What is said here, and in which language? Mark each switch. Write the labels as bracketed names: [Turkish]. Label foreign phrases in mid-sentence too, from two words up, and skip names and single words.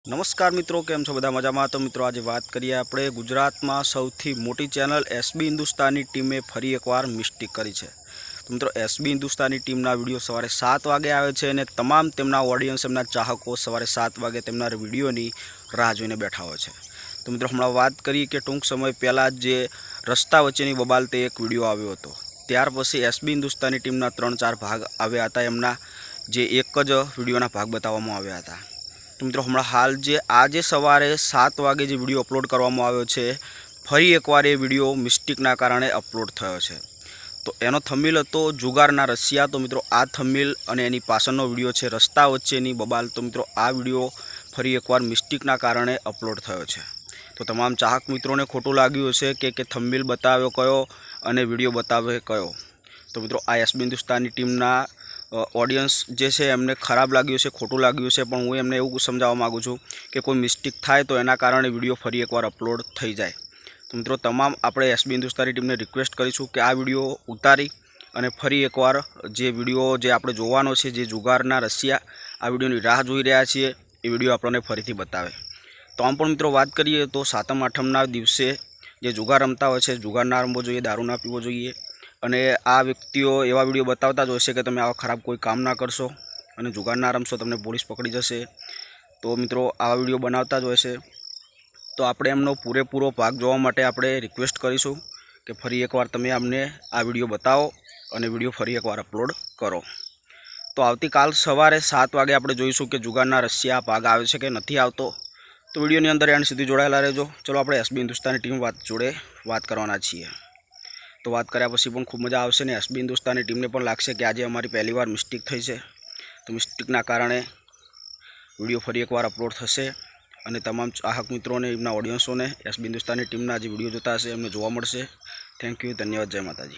[Gujarati] નમસ્કાર મિત્રો, કેમ છો બધા મજામાં। તો મિત્રો આજ વાત કરીએ આપણે ગુજરાતમાં સૌથી મોટી ચેનલ એસબી હિન્દુસ્તાની ટીમે ફરી એકવાર મિસ્ટેક કરી છે। તો મિત્રો એસબી હિન્દુસ્તાની ટીમના વિડીયો સવારે 7 વાગે આવે છે અને તમામ તેમના ઓડિયન્સ એમના ચાહકો સવારે 7 વાગે તેમના વિડીયોની રાહ જોઈને બેઠા હોય છે। તો મિત્રો હમણાં વાત કરી કે ટૂંક સમય પહેલાં જે રસ્તા વચ્ચેની બબાલતે એક વિડીયો આવ્યો હતો, ત્યાર પછી એસબી હિન્દુસ્તાની ટીમના 3-4 ભાગ આવ્યા હતા, એમના જે એક જ વિડીયોના ભાગ બતાવવામાં આવ્યા હતા। તો મિત્રો હમણાં હાલ જે આજ સવારે 7 વાગે જો વિડિયો અપલોડ કરવામાં આવ્યો છે, ફરી એકવાર એ વિડિયો મિસ્ટેકના કારણે અપલોડ થયો છે। તો એનો થંબનેલ હતો જુગારના રસિયા। તો મિત્રો આ થંબનેલ અને એની પાછળનો વિડિયો છે રસ્તા વચ્ચેની બબાલ। તો મિત્રો આ વિડિયો ફરી એકવાર મિસ્ટેકના કારણે અપલોડ થયો છે। તો તમામ ચાહક મિત્રો ને ખોટું લાગ્યું હશે કે થંબનેલ બતાવ્યો કયો અને વિડિયો બતાવે કયો। તો મિત્રો આ એસબી હિંદુસ્તાની ટીમના ઓડિયન્સ જે છે એમને ખરાબ લાગ્યું છે, ખોટું લાગ્યું છે, પણ હું એમને એવું સમજાવવા માગું છું કે કોઈ મિસ્ટેક થાય તો એના કારણે વિડિયો ફરી એકવાર અપલોડ થઈ જાય। તો મિત્રો તમામ આપણે એસબી હિંદુસ્તાની ટીમને રિક્વેસ્ટ કરીશું કે આ વિડિયો ઉતારી અને ફરી એકવાર જે વિડિયો જે આપણે જોવાનો છે, જે જુગારના રસિયા આ વિડિયોની રાહ જોઈ રહ્યા છીએ, એ વિડિયો આપણે ફરીથી બતાવે। તો આમ પણ મિત્રો વાત કરીએ તો સાતમ આઠમના દિવસે જે જુગાર રમતા હોય છે, જુગાર ના રમવો જોઈએ, દારૂ ના પીવો જોઈએ। અને આ વ્યક્તિઓ એવા વિડિયો બતાવતા જ હોય છે કે તમે આવા ખરાબ કોઈ કામ ના કરશો અને જુગાર ના રમશો તમને પોલીસ પકડી જશે। તો મિત્રો આવા વિડિયો બનાવતા જ હોય છે। તો આપણે એમનો પૂરેપૂરો ભાગ જોવા માટે આપણે રિક્વેસ્ટ કરીશું કે ફરી એકવાર તમે અમને આ વિડિયો બતાવો અને વિડિયો ફરી એકવાર અપલોડ કરો। તો આવતીકાલ સવારે 7 વાગે આપણે જોઈશું કે જુગારના રસિયા ભાગ આવે છે કે નથી આવતો। તો વિડિયોની અંદર એન્ડ સુધી જોડાયેલા રહેજો। ચલો આપણે એસબી હિંદુસ્તાની ટીમ જોડે વાત કરવાના છીએ। તો વાત કર્યા પછી પણ ખૂબ મજા આવશે ને એસબી હિંદુસ્તાની ટીમને પણ લાગશે કે આજે અમારી પહેલી વાર મિસ્ટેક થઈ છે। તો મિસ્ટેકના કારણે વિડિયો ફરી એકવાર અપલોડ થશે અને તમામ ચાહક મિત્રો ને એમના ઓડિયન્સો ને એસબી હિંદુસ્તાની ટીમના જે વિડિયો જોતા હશે એમને જોવા મળશે। [English] thank you, [Gujarati] ધન્યવાદ, જય માતાજી।